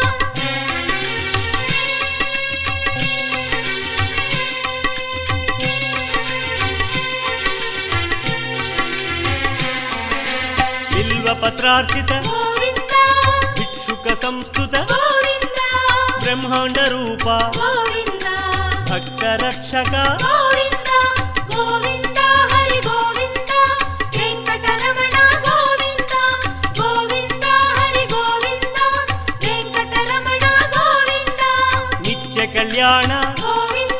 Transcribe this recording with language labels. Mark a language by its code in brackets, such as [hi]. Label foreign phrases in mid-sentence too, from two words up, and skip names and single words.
[kn] ಬಿಲ್ವಪತ್ರಾರ್ಚಿತ ಗೋವಿಂದ ಭಿಕ್ಷುಕ ಸಂಸ್ತುತ ಗೋವಿಂದ ಬ್ರಹ್ಮಾಂಡ ರೂಪ ಗೋವಿಂದ [te] భక్త రక్షక గోవింద గోవింద హరి గోవింద వెంకటరమణ గోవింద గోవింద హరి గోవింద వెంకటరమణ గోవింద నిత్య కళ్యాణ గోవింద